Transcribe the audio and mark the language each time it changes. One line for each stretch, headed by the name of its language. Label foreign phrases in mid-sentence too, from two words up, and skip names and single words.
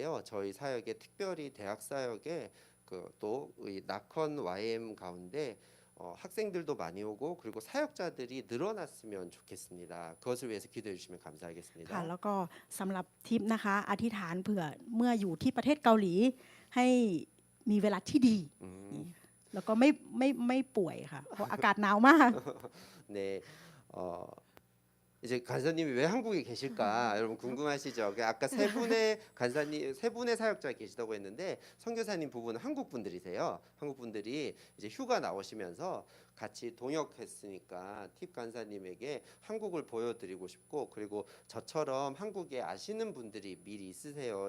Korean: 저희 사역에 특별히 대학 사역에 또 나컨 YM 가운데 학생들도 많이 오고 그리고 사역자들이 늘어났으면 좋겠습니다. 그것을 위해서 기도해 주시면
Thai: ค่ะ
Korean: 감사하겠습니다.
Thai: แล้วก็สำหรับทิปนะคะ อธิษฐานเผื่อเมื่ออยู่ที่ประเทศเกาหลีให้มีเวลาที่ดี แล้วก็ไม่ป่วยค่ะ เพราะอากาศหนาวมาก
Korean: 네, 이제 간사님이 왜 한국에 계실까 여러분 궁금하시죠? 아까 세 분의 간사님, 세 분의 사역자 계시다고 했는데 선교사님 부부는 한국 분들이세요. 한국 분들이 이제 휴가 나오시면서 같이 동역했으니까 팁 간사님에게 한국을 보여드리고 싶고 그리고 저처럼 한국에 아시는 분들이 미리 있으세요.